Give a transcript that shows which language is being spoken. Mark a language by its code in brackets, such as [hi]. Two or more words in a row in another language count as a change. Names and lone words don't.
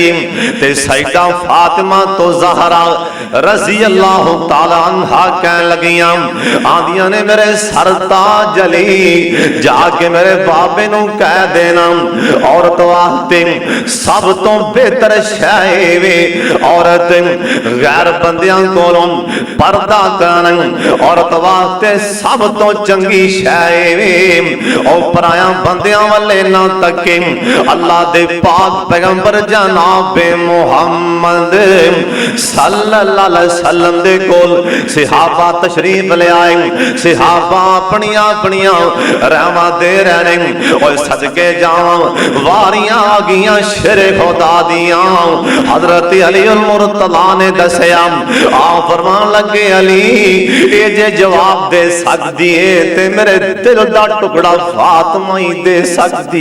[pa] تے سیدہ فاطمہ تو زہرا [ar] رضي الله تعالى عنها [pa] کہن لگیاں آندیاں نے میرے سرتاج علی جاکے میرے بابے نوں کہہ دینا عورت واسطے سب تو بہتر شے وے عورت غیر بندیاں کولوں پردہ کرن، عورت واسطے سب تو چنگی شے وے اور پرایا بندیاں والے نا تکے. اللہ دے پاک پیغمبر جناب محمد [ar] صلى الله عليه وسلم [pa] دے کول صحابہ تشریف لے آئے. صحابہ اپنی اپنی رحمہ دے رہے اور صدقے جاواں واریاں آ گئیاں شیر خدا دیاں. حضرت علی المرتضیٰ نے دسیا آ فرمان لگے علی یہ جے جواب دے سکدی ہے تے میرے دل دا ٹکڑا فاطمہ ہی دے سکتی.